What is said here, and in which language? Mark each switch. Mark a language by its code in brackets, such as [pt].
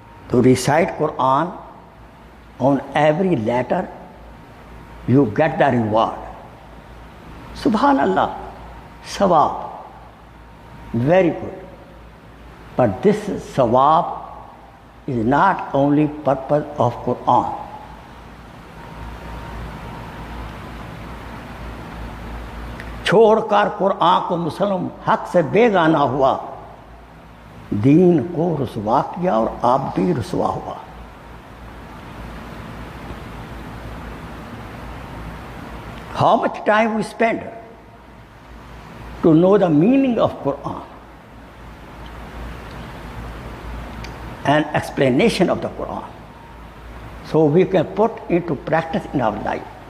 [en] To recite Quran on every letter, you get the reward. Subhanallah, sawab. Very good. But this sawab is not only purpose of Quran. [hi] छोड़कर कुरान को मुसलम हक से बेगाना हुआ, दीन को रुसवा किया और आप भी रुसवा हुआ. [en] How much time we spend to know the meaning of Quran and explanation of the Quran, so we can put into practice in our life.